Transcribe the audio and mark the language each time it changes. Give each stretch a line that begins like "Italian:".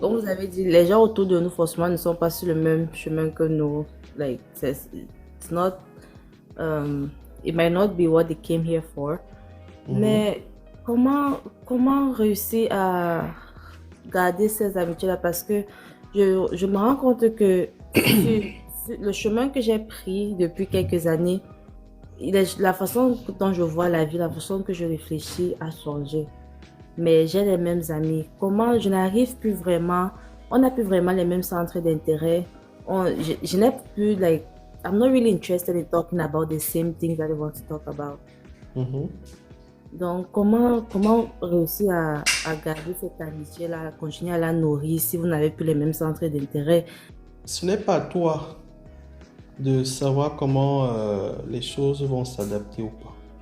French: comme vous avez dit, les gens autour de nous, forcément, ne sont pas sur le même chemin que nous.
English: Like, it's not, it might not be what they came here for. Mhm.
French: Mais comment réussir à garder ces amitiés-là? Parce que je me rends compte que sur le chemin que j'ai pris depuis quelques années, la façon dont je vois la vie, la façon que je réfléchis a changé. Mais j'ai les mêmes amis. Comment je n'arrive plus vraiment, on n'a plus vraiment les mêmes centres d'intérêt. Je n'ai plus,
English: like, I'm not really interested in talking about the same things that I want to talk about. Mhm.
French: Donc, comment réussir à garder cette amitié-là, à continuer à la nourrir si vous n'avez plus les mêmes centres d'intérêt? Ce n'est pas à toi de savoir comment les choses vont s'adapter ou pas.